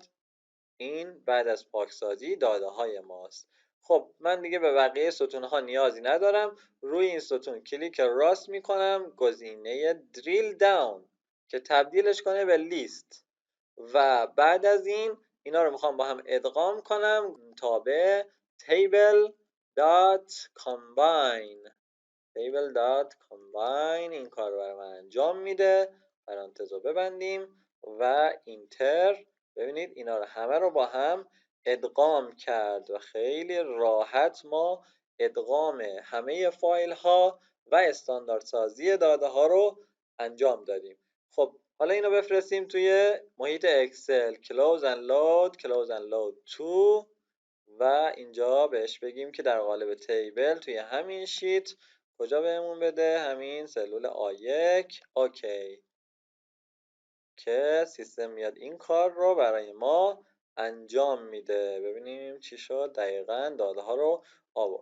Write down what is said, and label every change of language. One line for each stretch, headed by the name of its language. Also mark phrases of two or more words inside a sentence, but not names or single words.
Persian: این بعد از پاکسازی داده های ماست. خب من دیگه به بقیه ستون ها نیازی ندارم. روی این ستون کلیک راست میکنم، گزینه
English: drill down
Persian: که تبدیلش کنه به لیست و بعد از این اینا رو میخوام با هم ادغام کنم تابع table.combine این کار رو برای من انجام میده. پرانتز رو ببندیم و اینتر. ببینید اینا رو همه رو با هم ادغام کرد و خیلی راحت ما ادغام همه فایل ها و استاندارد سازی داده ها رو انجام دادیم. خب حالا اینو بفرستیم توی محیط اکسل
English: close and load to
Persian: و اینجا بهش بگیم که در قالب تیبل توی همین شیت کجا بهمون بده؟ همین سلول A1. اوکی که سیستم میاد این کار رو برای ما انجام میده. ببینیم چی شد. دقیقاً داده ها رو آورد.